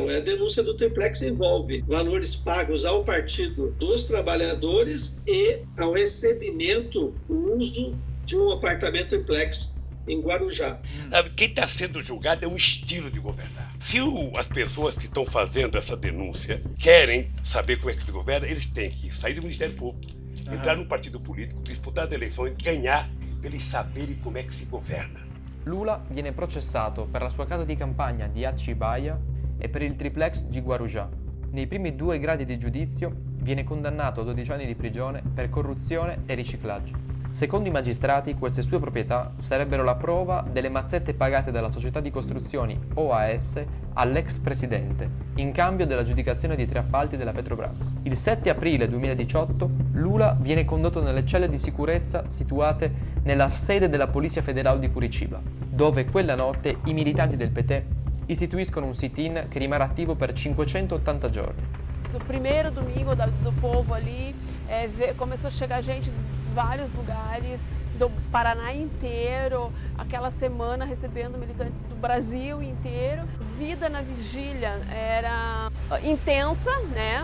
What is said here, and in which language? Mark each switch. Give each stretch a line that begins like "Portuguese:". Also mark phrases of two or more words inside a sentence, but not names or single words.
Portuguese: A denúncia do Triplex envolve valores pagos ao Partido dos Trabalhadores e ao recebimento, o uso de um apartamento Triplex em Guarujá. Quem está sendo julgado é um estilo de governar. Se as pessoas que estão fazendo essa denúncia querem saber como é que se governa, eles têm que sair do Ministério Público, entrar num partido político, disputar as eleições, ganhar,
Italian: per sapere com'è che si governa. Lula viene processato per la sua casa di campagna di Atibaia e per il triplex di Guarujá. Nei primi 2 gradi di giudizio viene condannato a 12 anni di prigione per corruzione e riciclaggio. Secondo i magistrati, queste sue proprietà sarebbero la prova delle mazzette pagate dalla società di costruzioni OAS all'ex presidente, in cambio dell'aggiudicazione di 3 appalti della Petrobras. Il 7 aprile 2018 Lula viene condotto nelle celle di sicurezza situate nella sede della Polizia Federale di Curitiba, dove quella notte i militanti del PT istituiscono un sit-in che rimarrà attivo per 580 giorni.
Portuguese: No primeiro domingo do povo ali, começou a chegar gente vários lugares do Paraná inteiro, aquela semana recebendo militantes do Brasil inteiro. Vida na vigília era intensa, né?